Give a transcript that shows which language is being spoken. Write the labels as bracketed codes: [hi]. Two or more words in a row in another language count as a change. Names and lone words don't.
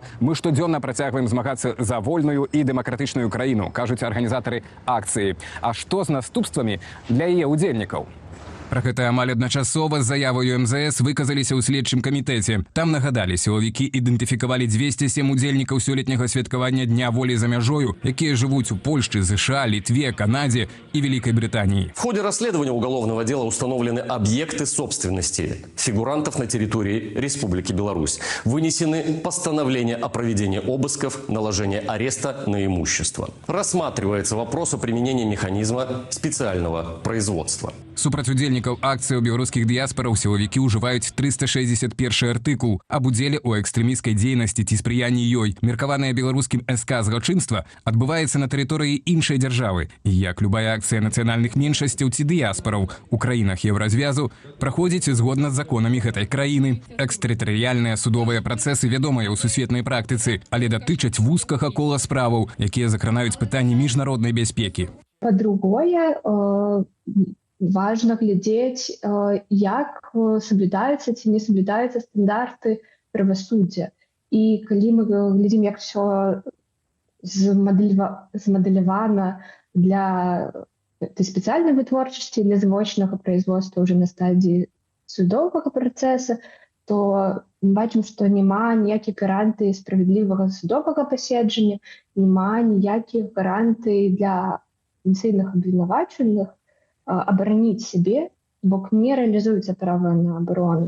[be] Мы штодзённа працягваем змагацца за вольную і дэмакратычную краіну, кажуць арганізатары акцыі. А што з наступствамі для яе удзельнікаў? Пра гэта амаль адначасова з заяваю МЗС выказаліся ў следчым камітэце. Там нагадалі, сілавікі ідэнтыфікавалі 207 удзельнікаў сёлетняга святкавання Дня волі за мяжою, якія жывуць у Польшчы, [ru] США, Литве, Канаде и Великой Британии. В ходе расследования уголовного дела установлены объекты собственности фигурантов на территории Республики Беларусь. Вынесены постановления о проведении обысков, наложения ареста на имущество. Рассматривается вопрос о применении механизма специального производства. [be] Супраць удзельнікаў акцыі ў беларускіх дыяспараў сілавікі ўжываюць 361 артыкул аб удзеле ў экстрэмісцкай дзейнасці ці спрыянні ёй. Меркаванае беларускім СК злачынства адбываецца на тэрыторыі іншай дзяржавы. І як любая акцыя нацыянальных меншасцяў ці дыяспараў у краінах еўразвязу праходзіць згодна з законамі гэтай краіны. Экстэрытарыяльныя судовыя працэсы вядомыя ў сусветнай практыцы, але датычаць вузкага кола справаў, якія закранаюць пытанні міжнароднай бяспекі. [ru] По-другое, важно глядеть, як соблюдаются ці не соблюдаются стандарты правосуддя. [be] І калі мы глядзім, як все змадэлявана для спецыяльнай вытворчасці, для звычайнага производства [ru] уже на стадии [be] судовага працэса, то мы бачым, што няма ніякіх гарантый справядлівага судовага паседжання, няма ніякіх гарантый для патэнцыйных абвінавачаных абараніць сябе, бо не рэалізуецца права на абарону.